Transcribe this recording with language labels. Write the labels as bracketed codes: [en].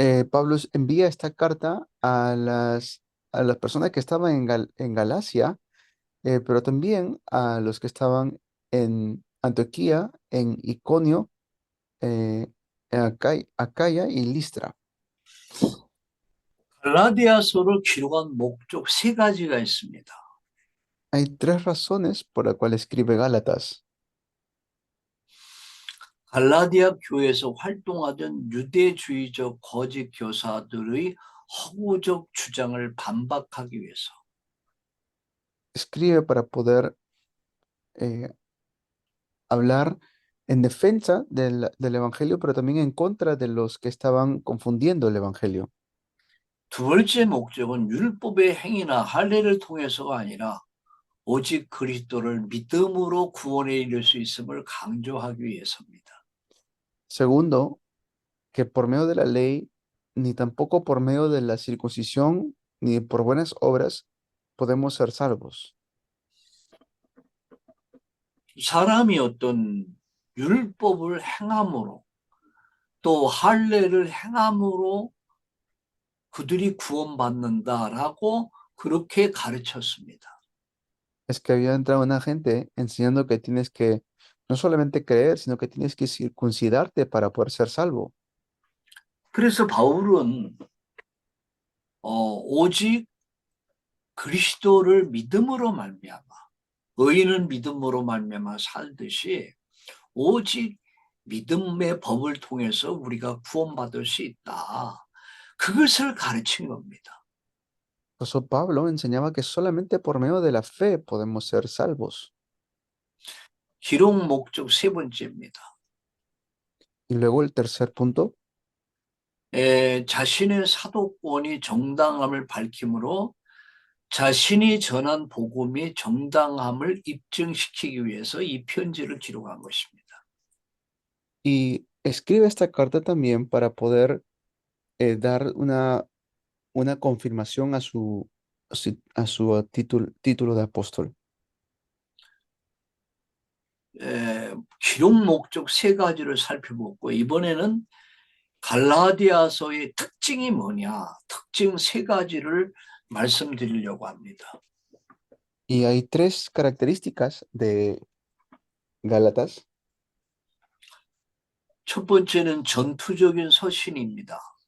[es] Pablo envía esta carta a las personas que estaban en Galacia, pero también a los que estaban en Antioquía, en Iconio, en Acaya y Listra. [ko] 갈라디아서를 기록한 목적 세 가지가 있습니다. [es] Hay tres razones por las cuales escribe Gálatas. [ko] 갈라디아 교회에서 활동하던 유대주의적 거짓 교사들의 허구적 주장을 반박하기 위해서. [es] Escribe para poder eh, hablar en defensa del Evangelio, pero también en contra de los que estaban confundiendo el Evangelio. [ko] 두 번째 목적은 율법의 행위나 할례를 통해서가 아니라 오직 그리스도를 믿음으로 구원에 이를 수 있음을 강조하기 위해서입니다. [es] Segundo, que por medio de la ley, ni tampoco por medio de la circuncisión, ni por buenas obras, podemos ser salvos. [ko] 사람이 어떤 율법을 행함으로 또 할례를 행함으로 그들이 구원받는다라고 그렇게 가르쳤습니다. [es] Es que había entrado una gente enseñando que tienes que no solamente creer, sino que tienes que circuncidarte para poder ser salvo. [ko] 그래서 바울은 오직 그리스도를 믿음으로 말미암아 의인은 믿음으로 말미암아 살듯이 오직 믿음의 법을 통해서 우리가 구원받을 수 있다. 그것을 가르친 겁니다. [es] Por eso Pablo enseñaba que solamente por medio de la fe podemos ser salvos. [ko] 기록 목적 세 번째입니다. [es] Y luego el tercer punto, [ko] 자신의 사도권이 정당함을 밝히므로 자신이 전한 복음이 정당함을 입증시키기 위해서 이 편지를 기록한 것입니다. [es] Y escribe esta carta también para poder dar una confirmación a su título de apóstol. [ko] 기록 목적 세 가지를 살펴보고 이번에는 갈라디아서의 특징이 뭐냐, 특징 세 가지를 말씀드리려고 합니다. [es] Y hay tres características de Gálatas. [ko] 첫 번째는 전투적인 서신입니다.